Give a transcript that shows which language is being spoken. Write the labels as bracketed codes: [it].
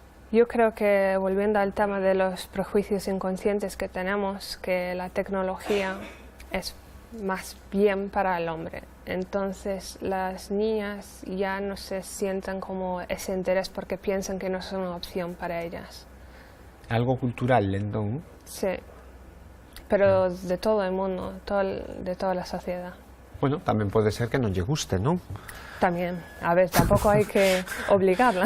[es] Yo creo que, volviendo al tema de los prejuicios inconscientes que tenemos, que la tecnología es más bien para el hombre. Entonces las niñas ya no se sienten como ese interés porque piensan que no es una opción para ellas. [gl] Algo cultural, entón? [es] Sí, pero de todo el mundo, de toda la sociedad. [gl] Bueno, tamén pode ser que non lle guste, non? [es] También, a ver, tampoco hay que obligarla.